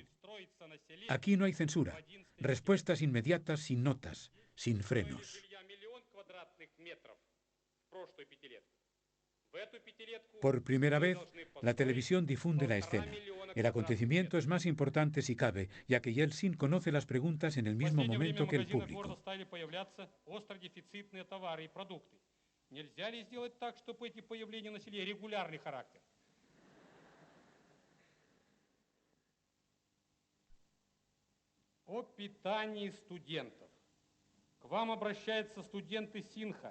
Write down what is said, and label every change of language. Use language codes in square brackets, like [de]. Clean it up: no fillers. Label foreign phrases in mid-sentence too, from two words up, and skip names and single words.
[es] Aquí no hay censura, respuestas inmediatas sin notas, sin frenos. Por primera vez, la televisión difunde la escena. El acontecimiento es más importante si cabe, ya que Yeltsin conoce las preguntas en el mismo momento que el público. [ru] Нельзя ли сделать так, чтобы эти появления носили регулярный характер? О питании студентов. К вам обращаются студенты Синха.